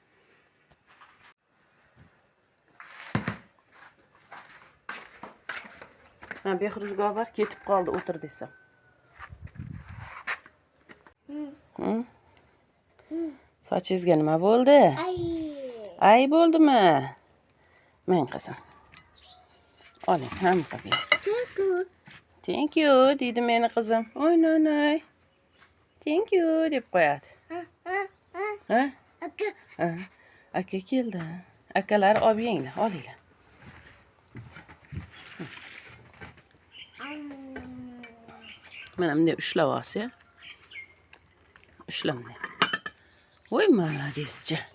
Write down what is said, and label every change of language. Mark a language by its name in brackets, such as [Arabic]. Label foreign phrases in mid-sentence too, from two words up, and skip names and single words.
[Uzbek] Ha, Behruzga bor, ketib qoldi, o'tir desam. Sochingizga nima bo'ldi? Ay bo'ldimi? Men qizim. Oling, ham qilib. [English] Thank you [Uzbek] deydi meni qizim. O'ynay. [English] Thank you [Uzbek] deb qo'yadi. Ha? Aka keldi. Akalar olib yenglar, olinglar. Mana bunday ushlab olsa. Ushlamni. Voy, молодецchi.